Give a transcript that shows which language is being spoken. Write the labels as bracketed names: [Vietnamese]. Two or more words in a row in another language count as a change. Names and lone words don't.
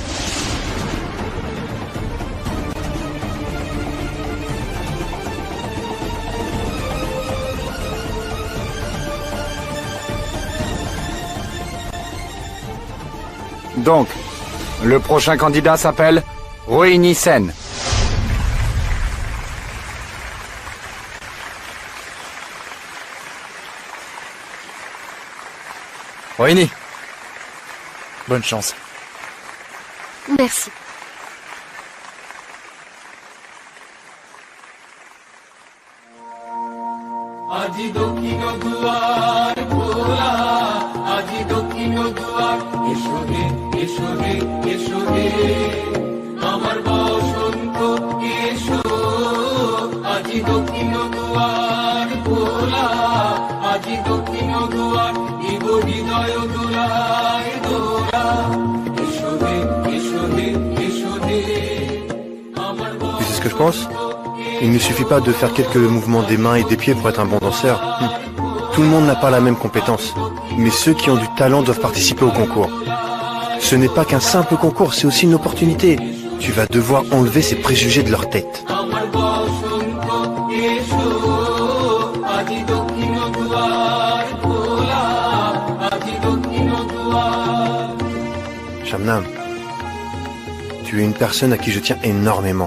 [French] Donc, le prochain candidat s'appelle Rohini Sen. Rohini. Bonne chance. Merci. [Bangla] আজি দক্ষিণ দুয়ার খোলা, আজি দক্ষিণ দুয়ার, এসো রে এসো রে এসো রে আমার বসন্ত এসো, আজি দক্ষিণ দুয়ার খোলা, আজি দক্ষিণ দুয়ার, দিব হৃদয় দোলায় দোলা, এসো রে [French] ce que je pense? Il ne suffit pas de faire quelques mouvements des mains et des pieds pour être un bon danseur. Tout le monde n'a pas la même compétence. Mais ceux qui ont du talent doivent participer au concours. Ce n'est pas qu'un simple concours, c'est aussi une opportunité. Tu vas devoir enlever ces préjugés de leur tête. Shabnam, tu es une personne à qui je tiens énormément.